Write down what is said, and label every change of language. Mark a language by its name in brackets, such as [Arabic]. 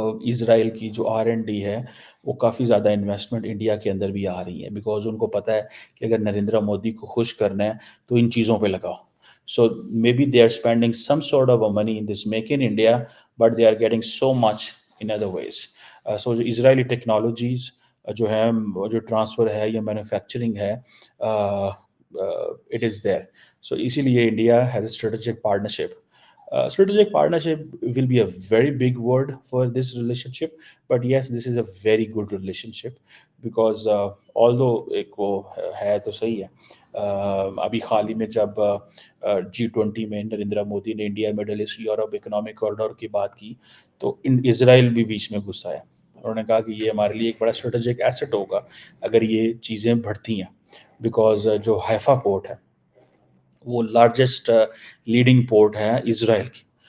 [Urdu] اسرائیل کی جو R&D ہے وہ کافی زیادہ انویسٹمنٹ انڈیا کے اندر بھی آ رہی ہے، بیکاز ان کو پتہ ہے کہ اگر نریندر مودی کو خوش کرنا ہے تو ان چیزوں پہ لگاؤ۔ [English] So maybe they are spending some sort of money in this make in India, but they are getting so much in other ways. [Urdu] سو جو اسرائیلی ٹیکنالوجیز جو ہے، جو ٹرانسفر ہے یا مینوفیکچرنگ ہے، [English] It is there. [Urdu] سو اسی لیے [English] India has a strategic partnership. Strategic partnership will be a very big word for this relationship, but yes, this is a very good relationship. Because although [Urdu] ایک وہ ہے تو صحیح ہے. ابھی حال ہی میں جب G20 میں نریندر مودی نے India middle asset Europe economic corridor کی بات کی تو اسرائیل بھی بیچ میں گھسا ہے. انہوں نے کہا کہ یہ ہمارے لیے ایک بڑا اسٹریٹجک ایسٹ ہوگا اگر یہ چیزیں بڑھتی ہیں، بیکاز جو حیفا پورٹ ہے وہ لارجسٹ لیڈنگ پورٹ ہے اسرائیل کی.